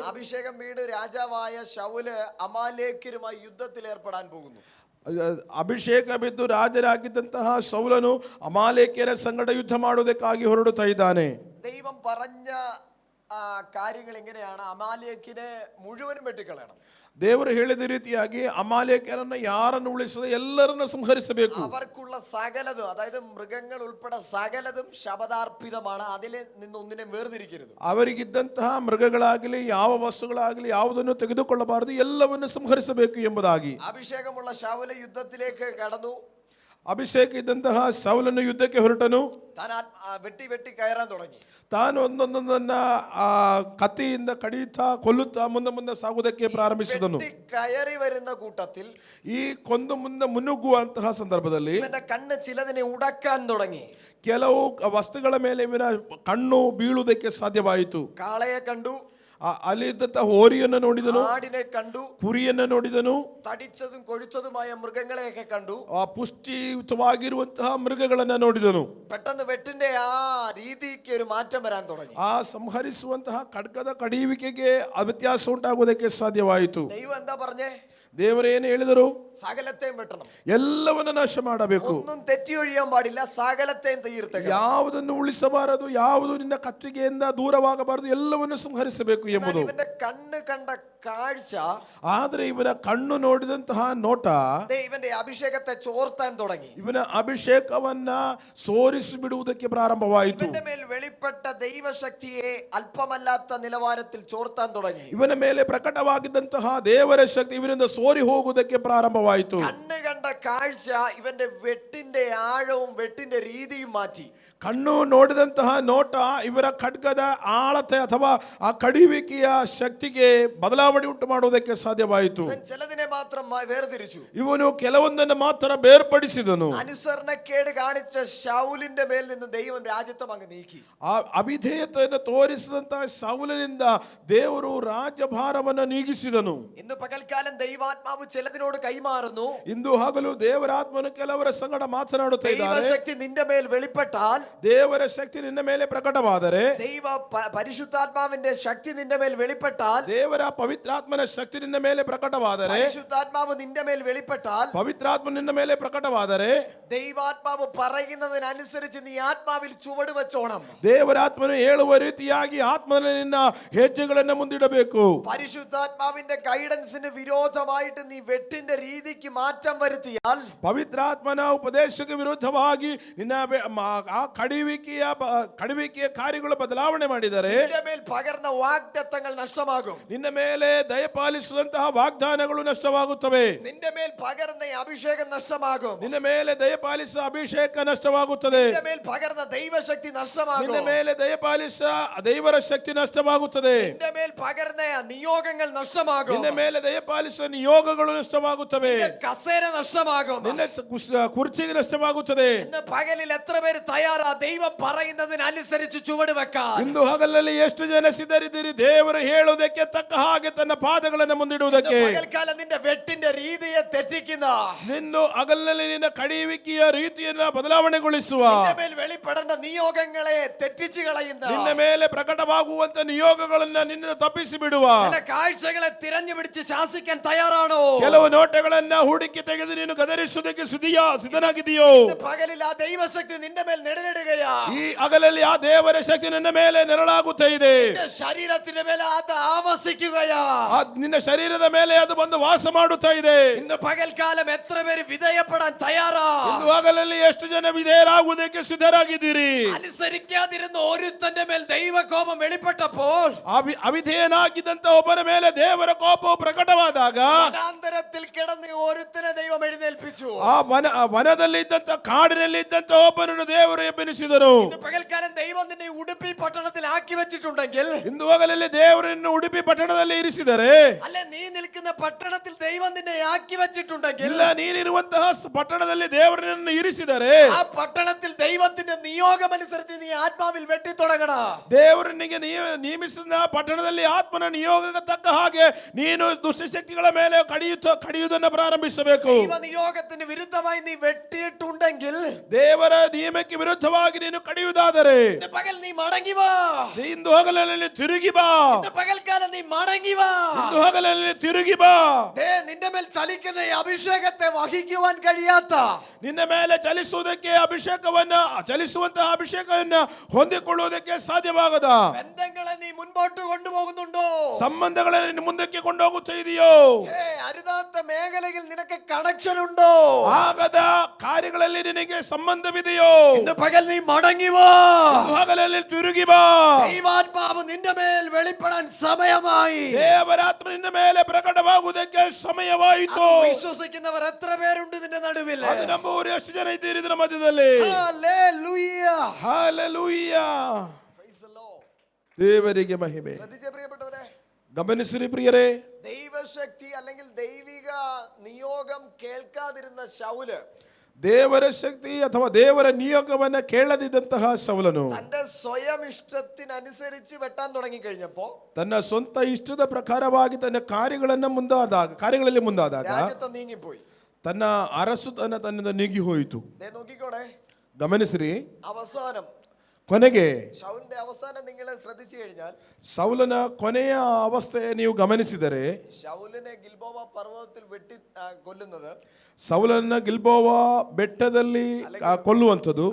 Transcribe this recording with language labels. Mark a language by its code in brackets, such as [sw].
[ml] അഭിഷേകം വീട് രാജാവായ ശൗല് അമാലേക്യരുമായി യുദ്ധത്തിൽ ഏർപ്പെടാൻ പോകുന്നു. [kn] ಅಭಿಷೇಕ ಬಿದ್ದು ರಾಜರಾಗಿದ್ದಂತಹ ಸೌಲನು ಅಮಾಲೇಕ್ಯರ ಸಂಗಡ ಯುದ್ಧ ಮಾಡುವುದಕ್ಕಾಗಿ ಹೊರಡುತ್ತಾ ಇದ್ದಾನೆ. [ml] ദൈവം പറഞ്ഞ കാര്യങ്ങൾ എങ്ങനെയാണ്? അമാലേക്കിനെ മുഴുവനും വെട്ടിക്കളയണം. [kn] ದೇವರು ಹೇಳಿದ ರೀತಿಯಾಗಿ ಅಮಾಲೇಕ್ಯರನ್ನು ಯಾರನ್ನು ಉಳಿಸದೆ ಎಲ್ಲರನ್ನು ಸಂಹರಿಸಬೇಕು. [ml] അവർക്കുള്ള സകലതും, അതായത് മൃഗങ്ങൾ ഉൾപ്പെടെ സകലതും ശബദാർപ്പിതമാണ്. അതിൽ നിന്ന് ഒന്നിനെ വേർതിരിക്കരുത്. [kn] ಅವರಿಗಿದ್ದಂತಹ ಮೃಗಗಳಾಗಲಿ ಯಾವ ವಸ್ತುಗಳಾಗಲಿ ಯಾವುದನ್ನು ತೆಗೆದುಕೊಳ್ಳಬಾರದು, ಎಲ್ಲವನ್ನು ಸಂಹರಿಸಬೇಕು ಎಂಬುದಾಗಿ. [ml] അഭിഷേകമുള്ള ശൗല യുദ്ധത്തിലേക്ക് കടന്നു. [kn] ಅಭಿಷೇಕ ಇದ್ದಂತಹ ಸೌಲನು ಯುದ್ಧಕ್ಕೆ ಹೊರಟನು. [ml] താൻ വെട്ടി കയറാൻ തുടങ്ങി. [kn] ತಾನು ಒಂದೊಂದನ್ನ ಕತ್ತಿಯಿಂದ ಕಡಿಯುತ್ತಾ ಕೊಲ್ಲುತ್ತಾ ಮುಂದೆ ಸಾಗುವುದಕ್ಕೆ ಪ್ರಾರಂಭಿಸಿದನು. [ml] കയറി വരുന്ന കൂട്ടത്തിൽ [kn] ಈ ಕೊಂದು ಮುಂದೆ ಮುನ್ನುಗ್ಗುವಂತಹ ಸಂದರ್ಭದಲ್ಲಿ [ml] ഇവന്റെ കണ്ണ് ചിലതിനെ ഉടക്കാൻ തുടങ്ങി. [kn] ಕೆಲವು ವಸ್ತುಗಳ ಮೇಲೆ ಇವನ ಕಣ್ಣು ಬೀಳುವುದಕ್ಕೆ ಸಾಧ್ಯವಾಯಿತು. [ml] കാളയെ കണ്ടു, [kn] ಅಲ್ಲಿದ್ದಂತಹ ಹೋರಿಯನ್ನು ನೋಡಿದನು, [ml] ആടിനെ കണ്ടു, [kn] ಕುರಿಯನ್ನು ನೋಡಿದನು, [ml] തടിച്ചതും കൊഴുത്തതുമായ മൃഗങ്ങളെയൊക്കെ കണ്ടു, [kn] ಪುಷ್ಟಿಯುತವಾಗಿರುವಂತಹ ಮೃಗಗಳನ್ನ ನೋಡಿದನು. [ml] പെട്ടെന്ന് വെട്ടിന്റെ ആ രീതിക്ക് ഒരു മാറ്റം വരാൻ തുടങ്ങി. [kn] ಆ ಸಂಹರಿಸುವಂತಹ ಖಡ್ಗದ ಕಡಿಯುವಿಕೆಗೆ ವ್ಯತ್ಯಾಸ ಉಂಟಾಗುವುದಕ್ಕೆ ಸಾಧ್ಯವಾಯಿತು. [ml] ദൈവം എന്താ പറഞ്ഞേ? [kn] ದೇವರೇನು ಹೇಳಿದರು? [ml] സകലത്തെയും വെട്ടണം, [kn] ಎಲ್ಲವನ್ನ ನಾಶ ಮಾಡಬೇಕು, [ml] ഒന്നും തെറ്റിയൊഴിയാൻ പാടില്ല, സകലത്തെയും തീർത്തക, [kn] ಯಾವುದನ್ನು ಉಳಿಸಬಾರದು, ಯಾವುದು ನಿನ್ನ ಕತ್ತಿಗೆಯಿಂದ ದೂರವಾಗಬಾರದು, ಎಲ್ಲವನ್ನು ಸಂಹರಿಸಬೇಕು ಎಂಬುದು. [ml] ഇവന്റെ കണ്ണ് കണ്ട കാഴ്ച, [kn] ಆದ್ರೆ ಇವನ ಕಣ್ಣು ನೋಡಿದಂತಹ ನೋಟ [ml] ഇവന്റെ അഭിഷേകത്തെ ചോർത്താൻ തുടങ്ങി. [kn] ಇವನ ಅಭಿಷೇಕವನ್ನ ಸೋರಿಸಿ ಬಿಡುವುದಕ್ಕೆ ಪ್ರಾರಂಭವಾಯಿತು. [ml] ഇവന്റെ മേൽ വെളിപ്പെട്ട ദൈവശക്തിയെ അല്പമല്ലാത്ത നിലവാരത്തിൽ ചോർത്താൻ തുടങ്ങി. [kn] ಇವನ ಮೇಲೆ ಪ್ರಕಟವಾಗಿದ್ದಂತಹ ದೇವರ ಶಕ್ತಿ ಇವನಿಂದ ಸೋರಿ ಹೋಗುವುದಕ್ಕೆ ಪ್ರಾರಂಭವಾಯಿತು. [ml] കണ്ണ് കണ്ട കാഴ്ച ഇവന്റെ വെട്ടിന്റെ ആഴവും വെട്ടിന്റെ രീതിയും മാറ്റി. [kn] ಕಣ್ಣು ನೋಡಿದಂತಹ ನೋಟ ಇವರ ಖಡ್ಗದ ಆಳತೆ ಅಥವಾ ಆ ಕಡಿಯುವಿಕೆಯ ಶಕ್ತಿಗೆ ಬದಲಾವಣೆ ಉಂಟು ಮಾಡುವುದಕ್ಕೆ ಸಾಧ್ಯವಾಯಿತು. [ml] ചിലതിനെ മാത്രം വേർതിരിച്ചു. [kn] ಇವನು ಕೆಲವೊಂದನ್ನು ಮಾತ್ರ ಬೇರ್ಪಡಿಸಿದನು. [ml] അനുസരണക്കേട് കാണിച്ച ശൗലിന്റെ മേൽ നിന്ന് ദൈവം രാജ്യത്വം അങ്ങ് നീക്കി. [kn] ಆ ಅವಿಧೇಯತೆಯನ್ನು ತೋರಿಸಿದಂತಹ ಸೌಲನಿಂದ ದೇವರು ರಾಜ್ಯಭಾರವನ್ನು ನೀಗಿಸಿದನು. [ml] ഇന്ന് പകൽക്കാലം ദൈവാത്മാവ് ചിലതിനോട് കൈമാറുന്നു. [kn] ಇಂದು ಹಗಲು ದೇವರಾತ್ಮನು ಕೆಲವರ ಸಂಗಡ ಮಾತನಾಡುತ್ತಾ ಇದ್ದಾನೆ. [ml] ദൈവശക്തി നിന്റെ മേൽ വെളിപ്പെട്ടാൽ, [kn] ದೇವರ ಶಕ್ತಿ ನಿನ್ನ ಮೇಲೆ ಪ್ರಕಟವಾದರೆ, [ml] ദൈവ പരിശുദ്ധാത്മാവിന്റെ ശക്തി നിന്റെ മേൽ വെളിപ്പെട്ടാൽ, [kn] ದೇವರ ಪವಿತ್ರಾತ್ಮನ ಶಕ್ತಿ ನಿನ್ನ ಮೇಲೆ ಪ್ರಕಟವಾದರೆ, [ml] പരിശുദ്ധാത്മാവ് നിന്റെ മേൽ വെളിപ്പെട്ടാൽ, [kn] ಪವಿತ್ರಾತ್ಮ ನಿನ್ನ ಮೇಲೆ ಪ್ರಕಟವಾದರೆ, [ml] ദൈവാത്മാവ് പറയുന്നതിനനുസരിച്ച് നീ ആത്മാവിൽ ചുവട് വെച്ചോണം. [kn] ದೇವರಾತ್ಮನು ಹೇಳುವ ರೀತಿಯಾಗಿ ಆತ್ಮನ ನಿನ್ನ ಹೆಜ್ಜೆಗಳನ್ನು ಮುಂದಿಡಬೇಕು. [ml] പരിശുദ്ധാത്മാവിന്റെ ഗൈഡൻസിന് വിരോധമായിട്ട് നീ വെട്ടിന്റെ രീതിക്ക് മാറ്റം വരുത്തിയാൽ, [kn] ಪವಿತ್ರಾತ್ಮನ ಉಪದೇಶಕ್ಕೆ ವಿರುದ್ಧವಾಗಿ ನಿನ್ನ ಆ ಕಡಿವಿಕೆಯ ಕಾರ್ಯಗಳು ಬದಲಾವಣೆ ಮಾಡಿದರೆ [ml] നിന്റെ മേൽ പകർന്ന വാഗ്ദത്തങ്ങൾ നഷ്ടമാകും. [kn] ನಿನ್ನ ಮೇಲೆ ದಯಪಾಲಿಸುವಂತಹ ವಾಗ್ದಾನಗಳು ನಷ್ಟವಾಗುತ್ತವೆ. [ml] നിന്റെ മേൽ പകർന്ന അഭിഷേകം നഷ്ടമാകും. [kn] ನಿನ್ನ ಮೇಲೆ ದಯಪಾಲಿಸುವ ಅಭಿಷೇಕ ನಷ್ಟವಾಗುತ್ತದೆ. [ml] നിന്റെ മേൽ പകർന്ന ദൈവശക്തി നഷ്ടമാകും. [kn] ನಿನ್ನ ಮೇಲೆ ದಯಪಾಲಿಸುವ ದೇವರ ಶಕ್ತಿ ನಷ್ಟವಾಗುತ್ತದೆ. [ml] നിന്റെ മേൽ പകർന്ന നിയോഗങ്ങൾ നഷ്ടമാകും. [kn] ನಿನ್ನ ಮೇಲೆ ದಯಪಾಲಿಸುವ ನಿಯೋಗಗಳು ನಷ್ಟವಾಗುತ್ತವೆ. [ml] കസേര നഷ്ടമാകും. [kn] ನಿನ್ನ ಕುರ್ಚಿಗೆ ನಷ್ಟವಾಗುತ್ತದೆ. [ml] ഇന്ന് പകലിൽ എത്ര പേര് തയ്യാറാ ദൈവം പറയുന്നതിനനുസരിച്ച് ചുവട് വെക്കാൻ? [kn] ಇಂದು ಹಗಲಲ್ಲಿ ಎಷ್ಟು ಜನ ಸಿದ್ಧರಿದ್ದೀರಿ ದೇವರು ಹೇಳುವುದಕ್ಕೆ ತಕ್ಕ ಹಾಗೆ ತನ್ನ ಪಾದಗಳನ್ನು ಮುಂದಿಡುವುದಕ್ಕೆ? [ml] പകൽക്കാലം നിന്റെ വെട്ടിന്റെ രീതിയെ തെറ്റിക്കുന്ന, [kn] ನಿನ್ನು ಹಗಲಿನಲ್ಲಿ ನಿನ್ನ ಕಡಿಯುವಿಕೆಯ ರೀತಿಯನ್ನ ಬದಲಾವಣೆಗೊಳಿಸುವ, [ml] നിന്റെ മേൽ വെളിപ്പെടേണ്ട നിയോഗങ്ങളെ തെറ്റിച്ചു കളയുന്ന, [kn] ನಿನ್ನ ಮೇಲೆ ಪ್ರಕಟವಾಗುವಂತ ನಿಯೋಗಗಳನ್ನ ನಿನ್ನ ತಪ್ಪಿಸಿ ಬಿಡುವ, [ml] ചില കാഴ്ചകളെ തിരഞ്ഞു പിടിച്ച് ശാസിക്കാൻ തയ്യാറാണോ? [kn] ಕೆಲವು ನೋಟಗಳನ್ನ ಹುಡುಕಿ ತೆಗೆದು ನೀನು ಗದರಿಸುವುದಕ್ಕೆ ಸಿದ್ಧನಾಗಿದೆಯೋ? [ml] പകലിൽ ആ ദൈവശക്തി നിന്റെ മേൽ നിഴലിടാൻ നേടുകയാ. [kn] ಈ ಹಗಲಲ್ಲಿ ಆ ದೇವರ ಶಕ್ತಿ ನನ್ನ ಮೇಲೆ ನೆರಳಾಗುತ್ತಾ ಇದೆ. [ml] നിന്റെ ശരീരത്തിന്റെ മേലെ അത് ആവസിക്കുകയാ. [kn] ನಿನ್ನ ಶರೀರದ ಮೇಲೆ ಅದು ಬಂದು ವಾಸ ಮಾಡುತ್ತಾ ಇದೆ. [ml] ഇന്ന് പകൽക്കാലം എത്ര പേര് വിധേയപ്പെടാൻ തയ്യാറാ? [kn] ಇಂದು ಹಗಲಲ್ಲಿ ಎಷ್ಟು ಜನ ವಿಧೇಯರಾಗುವುದಕ್ಕೆ ಸಿದ್ಧರಾಗಿದ್ದೀರಿ? [ml] അനുസരിക്കാതിരുന്ന ഒരുത്തന്റെ മേൽ ദൈവകോപം വെളിപ്പെട്ടപ്പോൾ [kn] ಅವಿಧೇಯನಾಗಿದ್ದಂತ ಒಬ್ಬನ ಮೇಲೆ ದೇವರ ಕೋಪವು ಪ್ರಕಟವಾದಾಗ [ml] വനാന്തരത്തിൽ കിടന്ന് ഒരുത്തനെ ദൈവം എഴുന്നേൽപ്പിച്ചു. [kn] ಆ ವನದಲ್ಲಿ ಇದ್ದಂತ ಕಾಡಿನಲ್ಲಿ ಇದ್ದಂತ ಒಬ್ಬನನ್ನು ದೇವರು ಎಬ್ಬಿಸಿದರು. [ml] ഇന്ന് പകൽക്കാലം ദൈവം നിന്നെ ഉടുപ്പി പട്ടണത്തിൽ ആക്കി വെച്ചിട്ടുണ്ടെങ്കിൽ, [kn] ಇಂದು ಹಗಲಲ್ಲಿ ದೇವರನ್ನು ಉಡುಪಿ ಪಟ್ಟಣದಲ್ಲಿ ಇರಿಸಿದರೆ, [ml] അല്ലെ നീ നിൽക്കുന്ന പട്ടണത്തിൽ ദൈവം നിന്നെ ആക്കി വെച്ചിട്ടുണ്ടെങ്കിൽ, [kn] ಇಲ್ಲ ನೀನಿರುವಂತಹ ಪಟ್ಟಣದಲ್ಲಿ ದೇವರನ್ನು ಇರಿಸಿದರೆ, [ml] ആ പട്ടണത്തിൽ ദൈവത്തിന്റെ നിയോഗം അനുസരിച്ച് നീ ആത്മാവിൽ വെട്ടി തുടങ്ങണം. [kn] ದೇವರನಿಗೆ ನೇಮಿಸಿದ ಪಟ್ಟಣದಲ್ಲಿ ಆತ್ಮನ ನಿಯೋಗಕ್ಕೆ ತಕ್ಕ ಹಾಗೆ ನೀನು ದುಷ್ಟಶಕ್ತಿಗಳ ಮೇಲೆ ಕಡಿಯುವುದನ್ನು ಪ್ರಾರಂಭಿಸಬೇಕು. [ml] ദൈവ നിയോഗത്തിന് വിരുദ്ധമായി നീ വെട്ടിയിട്ടുണ്ടെങ്കിൽ, [kn] ದೇವರ ನಿಯಮಕ್ಕೆ ವಿರುದ್ಧವಾಗಿ ನೀನು ಕಡಿಯುವುದಾದರೆ, [ml] ഇന്ന് പകൽ നീ മടങ്ങി വാ. [kn] ಇಂದು ಹಗಲಲ್ಲಿ ತಿರುಗಿ ಬಾ. [ml] ഇന്ന് പകൽക്കാലം നീ മടങ്ങി വാ. [kn] ಇಂದು ಹಗಲಲ್ಲಿ ತಿರುಗಿ ಬಾ. [ml] നിന്റെ മേൽ ചലിക്കുന്ന ഈ അഭിഷേകത്തെ വഹിക്കുവാൻ കഴിയാത്ത, [kn] ನಿನ್ನ ಮೇಲೆ ಚಲಿಸುವಂತಹ ಅಭಿಷೇಕವನ್ನ ಹೊಂದಿಕೊಳ್ಳುವುದಕ್ಕೆ ಸಾಧ್ಯವಾಗದ [ml] ബന്ധങ്ങളെ നീ മുൻപോട്ട് കൊണ്ടുപോകുന്നുണ്ടോ? [kn] ಸಂಬಂಧಗಳನ್ನು ನೀನು ಮುಂದಕ್ಕೆ ಕೊಂಡೋಗುತ್ತಾ ಇದೆಯೋ? [ml] അരുതാത്ത മേഖലയിൽ നിനക്ക് കണക്ഷൻ ഉണ്ടോ? [kn] ಆಗದ ಕಾರ್ಯಗಳಲ್ಲಿ ನಿನಗೆ ಸಂಬಂಧವಿದೆಯೋ? [ml] ഇന്ന് പകൽ നീ മടങ്ങി വാ. [kn] ಇಂದು ಹಗಲಲ್ಲಿ ತಿರುಗಿ ಬಾ. [ml] ദൈവാത്മാവ് നിന്റെ മേൽ വെളിപ്പെടാൻ സമയമായി. [kn] ದೇವರಾತ್ಮ ನಿನ್ನ ಮೇಲೆ ಪ್ರಕಟವಾಗುವುದಕ್ಕೆ ಸಮಯವಾಯಿತು. [ml] വിശ്വസിക്കുന്നവർ എത്ര പേരുണ്ട് നിന്റെ നടുവിൽ? [kn] ಅದು ನಂಬುವವರು ಎಷ್ಟು ಜನ ಇದ್ದೀರಿ ಇದರ ಮಧ್ಯದಲ್ಲಿ? [ml] Hallelujah. [kn] Hallelujah. [en] Praise the Lord. [kn] ದೇವರಿಗೆ ಮಹಿಮೆ. [ml] ശ്രദ്ധിച്ചേ പ്രിയപ്പെട്ടവരെ, [kn] ಗಮನಿಸಿರಿ ಪ್ರಿಯರೇ, [ml] ദൈവശക്തി അല്ലെങ്കിൽ ദൈവിക നിയോഗം കേൾക്കാതിരുന്ന ശൗല് [kn] ದೇವರ ಶಕ್ತಿ ಅಥವಾ ದೇವರ ನಿಯೋಗವನ್ನ ಕೇಳದಿದ್ದಂತಹ ಸೌಲನು [ml] തന്റെ സ്വയം ഇഷ്ടത്തിനനുസരിച്ച് വെട്ടാൻ തുടങ്ങി കഴിഞ്ഞപ്പോ [kn] ತನ್ನ ಸ್ವಂತ ಇಷ್ಟದ ಪ್ರಕಾರವಾಗಿ ತನ್ನ ಕಾರ್ಯಗಳಲ್ಲಿ ಮುಂದಾದಾಗ [ml] രാജ്യത്തെ നീങ്ങിപ്പോയി. [kn] ತನ್ನ ಅರಸುತನ ತನ್ನಿಂದ ನೀಗಿ ಹೋಯಿತು. [ml] നോക്കിക്കോടെ, [kn] ಗಮನಿಸಿರಿ, [ml] അവസാനം [kn] ಕೊನೆಗೆ [ml] ശൗലിന്റെ അവസാനം നിങ്ങൾ ശ്രദ്ധിച്ചു കഴിഞ്ഞാൽ, [kn] ಸೌಲನ ಕೊನೆಯ ಅವಸ್ಥೆ ನೀವು ಗಮನಿಸಿದರೆ, [ml] ശൗലിനെ ഗിൽബോവ പർവ്വതത്തിൽ വെട്ടി കൊല്ലുന്നത്, [kn] ಸೌಲನ್ನ ಗಿಲ್ಬೋವಾ ಬೆಟ್ಟದಲ್ಲಿ ಕೊಲ್ಲುವಂಥದ್ದು,